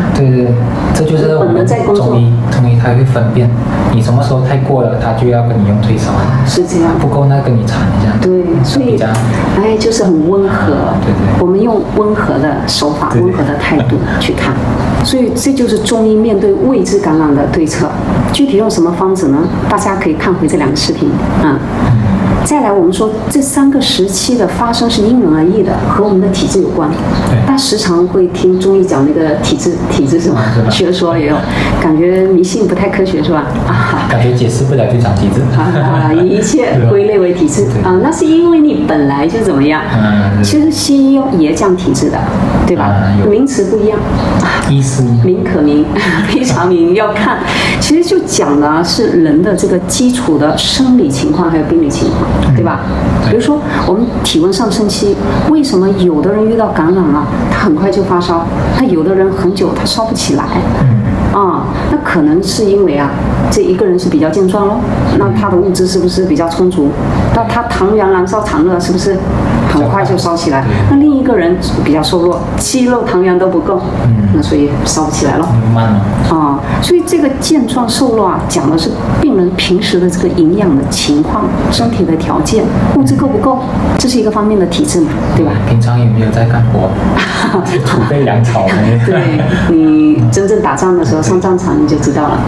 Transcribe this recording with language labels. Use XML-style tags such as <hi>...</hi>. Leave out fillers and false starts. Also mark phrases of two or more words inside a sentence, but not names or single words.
<zh>对，這就是我們中醫它會分辨，你什麼時候太過了，它就要跟你用退燒。是這樣。不夠那跟你纏一下。對，所以就是很溫和。對。我們用溫和的手法、溫和的態度去看，所以這就是中醫面對未知感染的對策。具體用什麼方子呢？大家可以看回這 2個視頻。再來，我們說這3個時期的發生是因人而異的，和我們的體質有關。大家時常會聽中醫講那個體質什麼學說，也有感覺迷信不太科學，是吧？感覺解釋不了就講體質。一切歸類為體質啊，那是因為你本來就怎麼樣。其實西醫也講體質的，對吧？名詞不一樣。醫師名可名，非常名。要看，其實就講的是人的這個基礎的生理情況還有病理情況。對吧？比如說我們體溫上升期，為什麼有的人遇到感染了，他很快就發燒，他有的人很久他燒不起來？那可能是因為啊，這一個人是比較健壯咯，那他的物質是不是比較充足？那他糖原燃燒產熱是不是很快就燒起來？那另一個人比較瘦弱，肌肉糖原都不夠，那所以燒不起來了。慢了。所以這個健壯瘦弱啊，講的是病人平時的這個營養的情況、身體的條件、物質夠不夠，這是一個方面的體質嘛，對吧？平常有沒有在幹活？儲備糧草。對，你真正打仗的時候上戰場你就知道了。</zh>